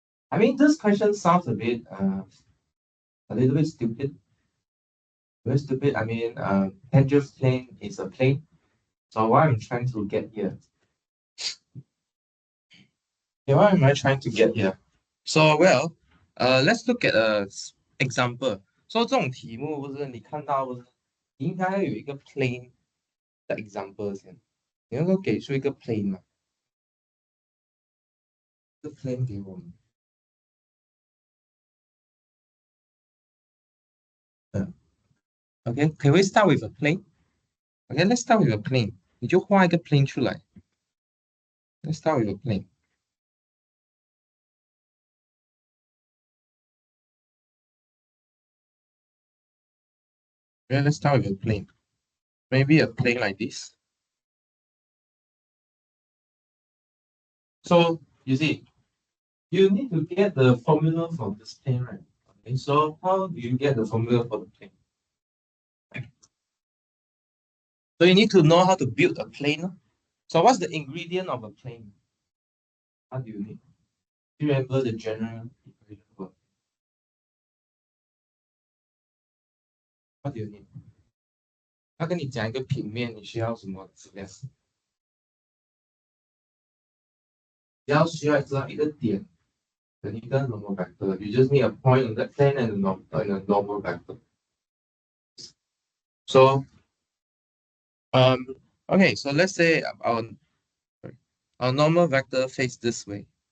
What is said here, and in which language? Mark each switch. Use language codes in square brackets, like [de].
[en] I mean, this question sounds a little bit stupid. Very stupid. I mean, tangent plane is a plane. So what I'm trying to get here? Okay, what am I trying to get here? So well, let's look at example. [zh] So 这种题目不是你看到不是，你应该有一个 plane 的 example 先。你能够给出一个 plane 吗？这个 plane 给我们。 [en] 嗯，OK, can we start with a plane? Okay, let's start with a plane. [zh] 你就画一个 plane 出来。 [en] Let's start with a plane. Okay, let's start with a plane. Maybe a plane like this. So you see, you need to get the formula for this plane, right? Okay, so how do you get the formula for the plane? So you need to know how to build a plane. So what's the ingredient of a plane? How do you need? Do you remember the general equation for what do you need? [zh] 他跟你讲一个平面，你需要什么资料？只要需要知道一个点跟一个 normal vector. [en] You just need a point on that plane and a normal vector. So okay, so let's say our normal vector face this way.